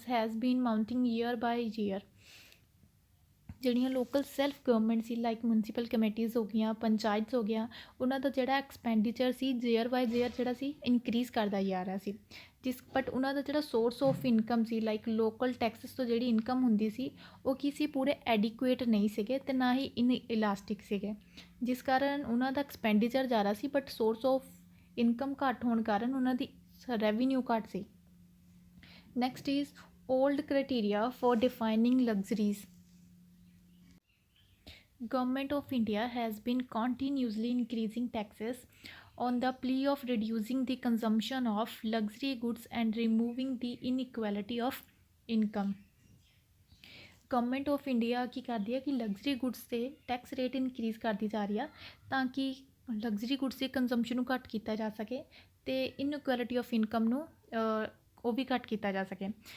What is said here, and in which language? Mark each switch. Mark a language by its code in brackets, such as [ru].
[en] has been mounting year by year। [pa] ਜਿਹੜੀਆਂ local self government ਸੀ like municipal ਕਮੇਟੀਜ਼ ਹੋ ਗਈਆਂ, ਪੰਚਾਇਤਸ ਹੋ ਗਿਆ, ਉਹਨਾਂ ਦਾ ਜਿਹੜਾ ਐਕਸਪੈਂਡੀਚਰ ਸੀ ਈਅਰ ਬਾਏ ਈਅਰ ਜਿਹੜਾ ਸੀ ਇਨਕਰੀਜ਼ ਕਰਦਾ ਜਾ ਰਿਹਾ ਸੀ। ਬਟ ਉਹਨਾਂ ਦਾ ਜਿਹੜਾ source of income ਸੀ like local Texas ਤੋਂ ਜਿਹੜੀ ਇਨਕਮ ਹੁੰਦੀ ਸੀ ਉਹ ਕੀ ਸੀ, ਪੂਰੇ ਐਡੀਕੁਏਟ ਨਹੀਂ ਸੀਗੇ ਅਤੇ ਨਾ ਹੀ ਇਲਾਸਟਿਕ ਸੀਗੇ, ਜਿਸ ਕਾਰਨ ਉਹਨਾਂ ਦਾ ਐਕਸਪੈਂਡੀਚਰ ਜ਼ਿਆਦਾ ਸੀ ਬਟ ਸੋਰਸ ਆਫ ਇਨਕਮ ਘੱਟ ਹੋਣ ਕਾਰਨ ਉਹਨਾਂ ਦੀ ਰੈਵਨਿਊ ਘੱਟ ਸੀ। [en] Next is old criteria for defining luxuries. Government of India has been continuously increasing taxes on the plea of reducing the consumption of luxury goods and removing the inequality of income. [pa] Government of India ਕੀ ਕਰਦੀ ਹੈ ਕਿ luxury goods 'ਤੇ tax rate increase ਕਰਦੀ ਜਾ ਰਹੀ ਆ ਤਾਂ ਕਿ ਲਗਜ਼ਰੀ ਗੁੱਡਸ ਦੇ ਕੰਜ਼ੰਪਸ਼ਨ ਨੂੰ ਘੱਟ ਕੀਤਾ ਜਾ ਸਕੇ ਅਤੇ ਇਨਇਕੁਐਲਿਟੀ ਆਫ ਇਨਕਮ ਨੂੰ ਉਹ ਵੀ ਘੱਟ ਕੀਤਾ ਜਾ ਸਕੇ।